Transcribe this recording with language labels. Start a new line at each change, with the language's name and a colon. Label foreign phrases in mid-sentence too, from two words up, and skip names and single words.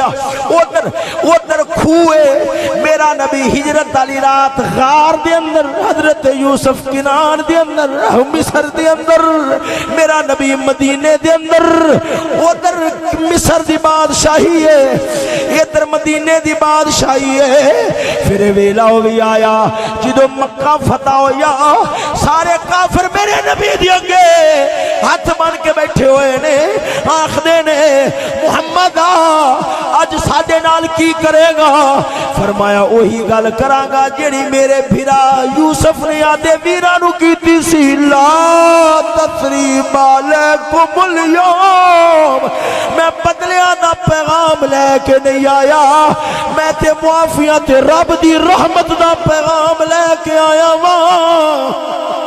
Punjabi: ادھر کھوئے میرا نبی ہجرت والی رات غار دے اندر، حضرت یوسف کنان دے اندر، مصر دے اندر، میرا نبی مدینے دے اندر. ادھر مصر دی بادشاہی ہے، ادھر مدینے دی بادشاہی ہے. پھر ویلا بھی آیا جدو مکہ فتح ہویا، سارے کافر میرے نبی دی اگے ہاتھ بن کے بیٹھے ہوئے نے، آخدے نے محمد اج ساڈے نال کی کرے گا؟ فرمایا وہی گل کراں گا جیڑی میرے بھرا یوسف نے آدے ویراں نو کیتی سی.
Arabic: لا تثریب علیکم اليوم.
Punjabi: میں بدلیاں دا پیغام لے کے نہیں آیا، میں تے معافیاں تے رب دی رحمت دا پیغام لے کے آیا واں.